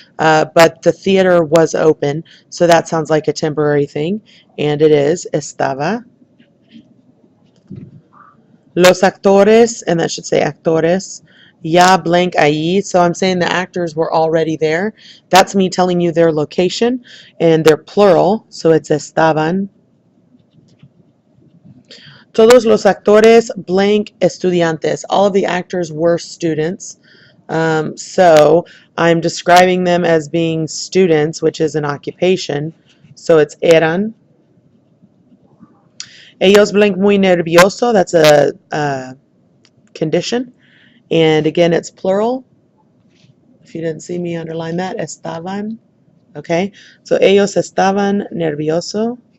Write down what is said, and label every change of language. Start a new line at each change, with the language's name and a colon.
English: But the theater was open, so that sounds like a temporary thing. And it is. Estaba. Los actores, and that should say actores.
Spanish: Ya blank ahí.
English: So I'm saying the actors were already there. That's me telling you their location, and they're plural, so it's estaban.
Spanish: Todos los actores blank estudiantes.
English: All of the actors were students. So I'm describing them as being students, which is an occupation. So it's eran.
Spanish: Ellos blank muy nervioso.
English: That's a condition. And again, it's plural. If you didn't see me underline that, estaban.
Spanish: Okay, so ellos estaban nerviosos.